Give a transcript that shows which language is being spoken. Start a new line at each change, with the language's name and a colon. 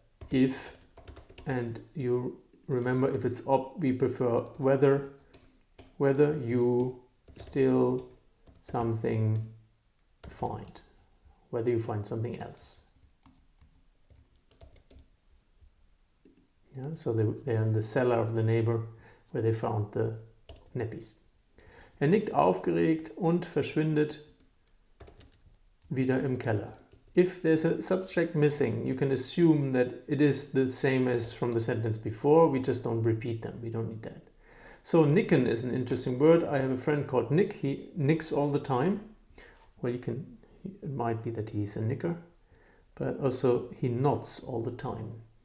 English: If, and you remember, if it's up, we prefer whether you still something find, whether you find something else. Yeah, so they're in the cellar of the neighbor where they found the nappies.
German: Nickt aufgeregt und verschwindet wieder im Keller.
English: If there's a subject missing, you can assume that it is the same as from the sentence before. We just don't repeat them. We don't need that. So nicken is an interesting word. I have a friend called Nick. He nicks all the time. Well, it might be that he's a knicker, but also he nods all the time.